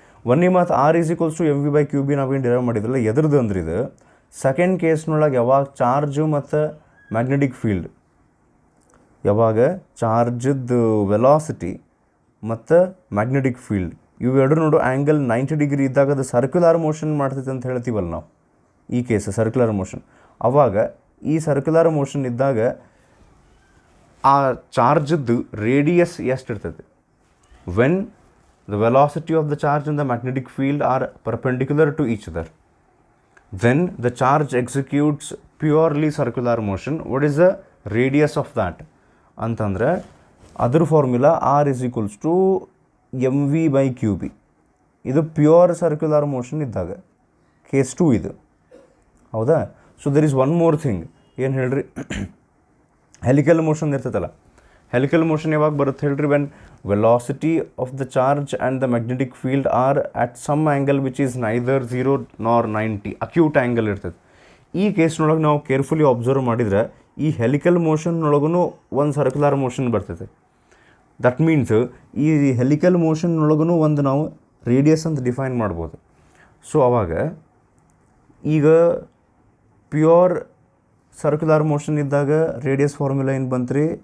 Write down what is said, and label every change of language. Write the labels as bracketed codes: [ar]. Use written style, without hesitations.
[kn] ಒಂದೇ ಮಾತು R is equals to mv/QB ನಾವೇನು ಡಿರೈವ್ ಮಾಡಿದ್ರಲ್ಲ, ಎದ್ರದ್ದು ಅಂದ್ರೆ ಇದು ಸೆಕೆಂಡ್ ಕೇಸ್ನೊಳಗೆ ಯಾವಾಗ ಚಾರ್ಜು ಮತ್ತು ಮ್ಯಾಗ್ನೆಟಿಕ್ ಫೀಲ್ಡ್, ಯಾವಾಗ ಚಾರ್ಜದ್ದು ವೆಲಾಸಿಟಿ ಮತ್ತು ಮ್ಯಾಗ್ನೆಟಿಕ್ ಫೀಲ್ಡ್ ಇವೆರಡು ನೋಡು ಆ್ಯಂಗಲ್ 90 ಡಿಗ್ರಿ ಇದ್ದಾಗ ಅದು ಸರ್ಕ್ಯುಲರ್ ಮೋಷನ್ ಮಾಡ್ತೈತೆ ಅಂತ ಹೇಳ್ತೀವಲ್ಲ ನಾವು. ಈ ಕೇಸ್ ಸರ್ಕ್ಯುಲರ್ ಮೋಷನ್. ಆವಾಗ ಈ ಸರ್ಕ್ಯುಲರ್ ಮೋಷನ್ ಇದ್ದಾಗ ಆ ಚಾರ್ಜದ್ದು ರೇಡಿಯಸ್ ಎಷ್ಟು ಇರ್ತೈತೆ? [en] When the velocity of the charge and the magnetic field are perpendicular to each other, then the charge executes purely circular motion. What is the radius of that? [kn] ಅಂತಂದರೆ ಅದ್ರ formula [en] r is equals to mv/QB. [kn] ಇದು pure circular motion ಇದ್ದಾಗ case 2 ಇದು, ಹೌದಾ? [en] So there is one more thing. [kn] ಏನು ಹೇಳ್ರಿ, helical motion ಇರ್ತೈತಲ್ಲ, helical motion ಯಾವಾಗ ಬರುತ್ತೆ ಹೇಳ್ರಿ? [en] When velocity of the charge and the magnetic field are at some angle which is neither 0 nor 90, acute angle ಇರ್ತದೆ. [kn] ಈ ಕೇಸ್ನೊಳಗೆ ನಾವು ಕೇರ್ಫುಲಿ ಅಬ್ಸರ್ವ್ ಮಾಡಿದರೆ ಈ ಹೆಲಿಕಲ್ ಮೋಷನ್ನೊಳಗೂ ಒಂದು ಸರ್ಕ್ಯುಲರ್ ಮೋಷನ್ ಬರ್ತೈತೆ. ದಟ್ ಮೀನ್ಸ್ ಈ ಹೆಲಿಕಲ್ ಮೋಷನ್ನೊಳಗೂ ಒಂದು ನಾವು ರೇಡಿಯಸ್ ಅಂತ ಡಿಫೈನ್ ಮಾಡ್ಬೋದು. ಸೊ ಅವಾಗ ಈಗ ಪ್ಯೂರ್ ಸರ್ಕ್ಯುಲರ್ ಮೋಷನ್ ಇದ್ದಾಗ ರೇಡಿಯಸ್ ಫಾರ್ಮುಲಾ ಏನು ಬಂತ್ರಿ?